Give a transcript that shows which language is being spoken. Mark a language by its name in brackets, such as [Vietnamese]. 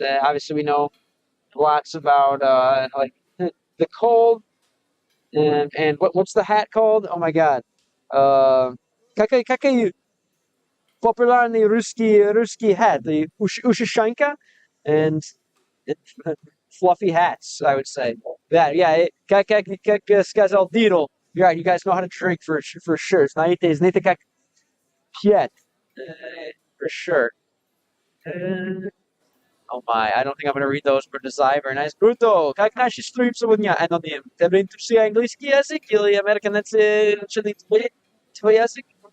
[English] Obviously, we know lots about like the cold and what's the hat called? Oh my God. [Russian] Какой популярный русский hat? [English] The Ushishanka and fluffy hats, I would say. Yeah. [Russian] Как сказал Dino. [English] You're right. You guys know how to drink for sure. [Russian] Знаете как пьет. [English] For sure. Oh my, I don't think I'm going to read those for desire. Very nice. [Russian] Круто. Как наши стрим сегодня? Аноним. Тебе интересует английский язык или американец учили твой язык?